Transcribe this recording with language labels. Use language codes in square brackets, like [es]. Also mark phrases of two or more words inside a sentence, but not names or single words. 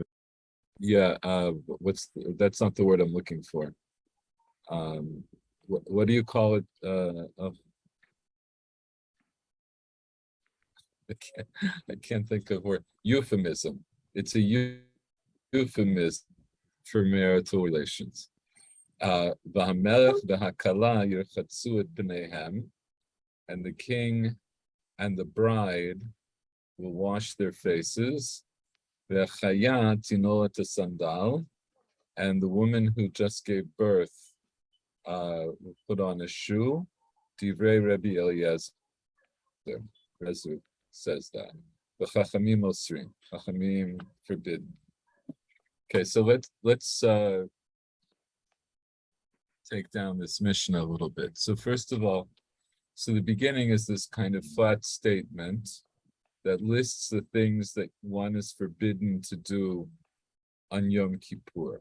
[en] Yeah, that's not the word I'm looking for. What do you call it? I can't think of word. Euphemism. It's a euphemism for marital relations. [he] והמלך והכלה ירחצו את בניהם, [en] and the king and the bride will wash their faces. [he] והחיה תנעול את סנדל, [en] and the woman who just gave birth will put on a shoe. [he] דברי רבי אליעזר. [en] Rezu says that. The [he] חכמים אוסרים. [en] Chachamim forbidden. Okay, so let's take down this Mishnah a little bit. So first of all, So the beginning is this kind of flat statement that lists the things that one is forbidden to do on Yom Kippur.